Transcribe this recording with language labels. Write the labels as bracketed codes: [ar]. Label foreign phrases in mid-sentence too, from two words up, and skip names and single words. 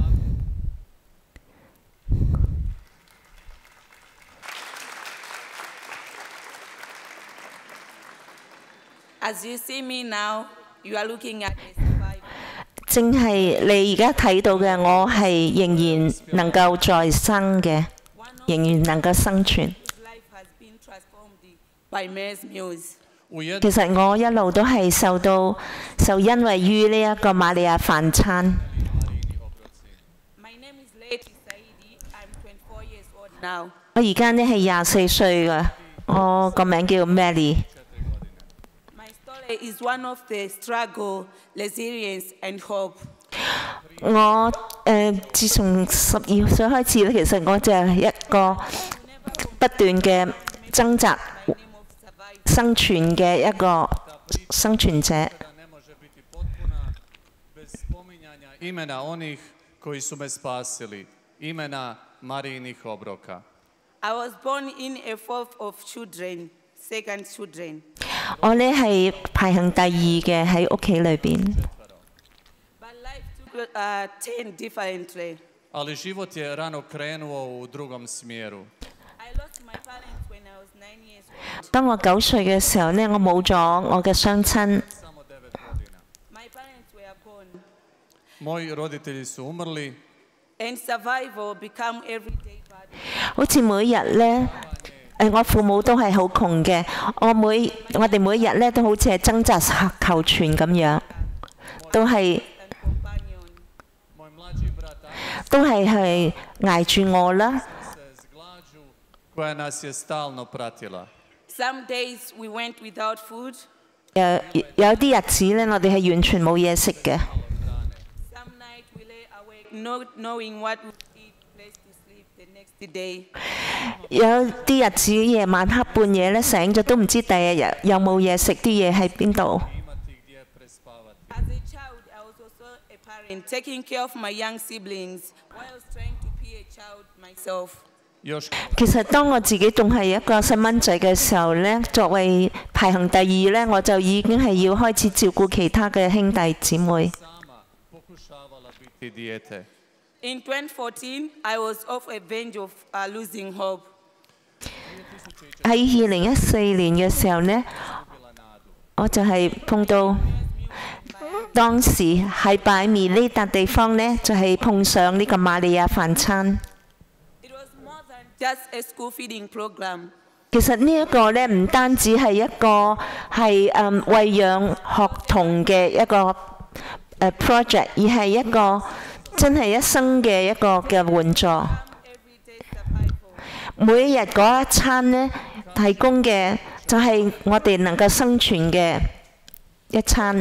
[en] As you see me now, you are looking at a survivor. [yue] 正係你而家睇到嘅，我係仍然能夠再生嘅，仍然能夠生存。 [en] His life has been transformed by Mary's Meals. [yue] 其實我一路都係受恩惠於呢一個瑪利亞飯餐。 [en] My name is Leti Saidi. I'm 24 years old now. [yue] 我而家呢係24歲㗎，我個名叫 Mary。 [en] My story is one of the struggle, resilience and hope. [yue] 我自從12歲開始咧，其實我就係一個不斷嘅掙扎 生存嘅一個生存者。 [hr] imena onih koji su me spasili, imena Marijinih obroka. [en] I was born in a fourth of children, second children. [yue] 我呢係排行第2嘅喺屋企裏邊。 [en] But life took turn differently. [hr] Ali život je rano krenuo u drugom smjeru. [en] I lost my parents when I was 9 years old. [yue] 當我9歲嘅時候呢，我冇咗我嘅雙親。 [hr] Samo 9 godina. [en] My parents were gone. [hr] Moji roditelji su umrli. [en] And survival become everyday burden. [yue] 好似每日呢，我父母都係好窮嘅，我哋每日呢都好似係掙扎求存咁樣，都係 [en] And companion. [hr] Moj mlađi brat Anis [yue] 都係捱住餓啦。 [hr] se s glađu koja nas je stalno pratila. [en] Some days we went without food. [yue] 有啲日子呢，我哋係完全冇嘢食嘅。 [en] Some night we lay awake not knowing what we would eat, place to sleep the next day. [yue] 有啲日子夜晚黑半夜呢，醒咗都唔知第二日有冇嘢食，啲嘢喺邊度。 [hr] Imati gdje prespavati. [en] As a child, I was also a parent, taking care of my young siblings while trying to be a child myself. [hr] Još [yue] 其實當我自己仲係一個細蚊仔嘅時候呢，作為排行第2呢，我就已經係要開始照顧其他嘅兄弟姊妹。 [hr] sama pokušavala biti dijete. [en] In 2014, I was off a verge of losing hope. [yue] 喺2014年嘅時候呢，我就係碰到當時喺擺面呢笪地方呢，就係碰上呢個瑪利亞飯餐。 [en] It was more than just a school feeding program. [yue] 其實呢一個呢，唔單止係一個係餵養學童嘅一個project， 而係一個真係一生嘅一個嘅援助。 [en] Everyday survival. [yue] 每一日嗰一餐呢，提供嘅就係我哋能夠生存嘅一餐。